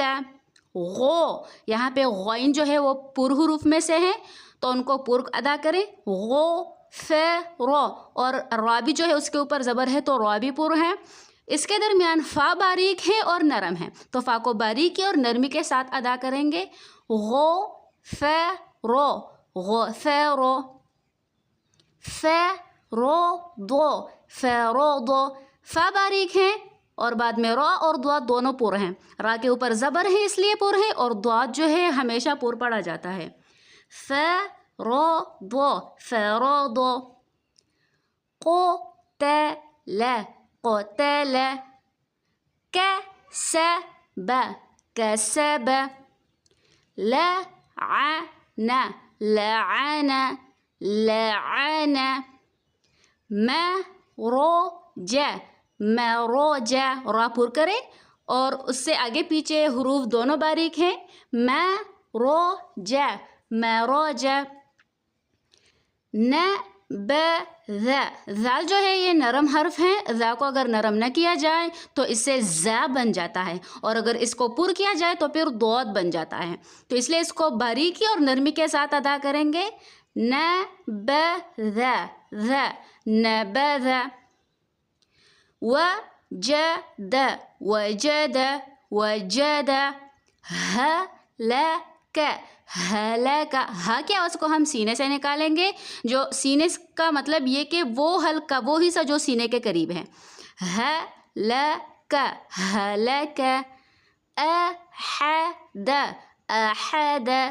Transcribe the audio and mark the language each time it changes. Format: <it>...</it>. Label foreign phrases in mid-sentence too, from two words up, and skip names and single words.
<ur>غو، یہاں پہ غین جو ہے وہ پر حروف میں سے ہیں تو ان کو پر ادا کریں. غو رو، اور را بھی جو ہے اس کے اوپر زبر ہے تو را بھی پر ہے. اس کے درمیان فا باریک ہے اور نرم ہے، تو فا کو باریکی اور نرمی کے ساتھ ادا کریں گے.</ur> <ar>غو رو غو رو رو دو رو دو.</ar> <ur>فا باریک ہے اور بعد میں را اور دعا دونوں پر ہیں. را کے اوپر زبر ہے اس لیے پر ہے، اور دعا جو ہے ہمیشہ پر پڑھا جاتا ہے.</ur> <ar>فرو دو. قتل قتل. کسب کسب. لعن لعن لعن. مروج مروج.</ar> <ur>را پر کرے اور اس سے آگے پیچھے حروف دونوں باریک ہیں.</ur> <ar>مروج مروج.</ar> <ur>ذال جو ہے یہ نرم حرف ہے، ذا کو اگر نرم نہ کیا جائے تو اس سے زا بن جاتا ہے، اور اگر اس کو پر کیا جائے تو پھر دود بن جاتا ہے. تو اس لیے اس کو باریکی اور نرمی کے ساتھ ادا کریں گے.</ur> <ar>نبذ نبذ. وجد وجد وجد. ہلک ہلک.</ar> <ur>ہا کی آواز کو ہم سینے سے نکالیں گے، جو سینے کا مطلب یہ کہ وہ ہلکا، وہ حصہ جو سینے کے قریب ہے.</ur> <ar>ہلک ہلک. احد احد.</ar>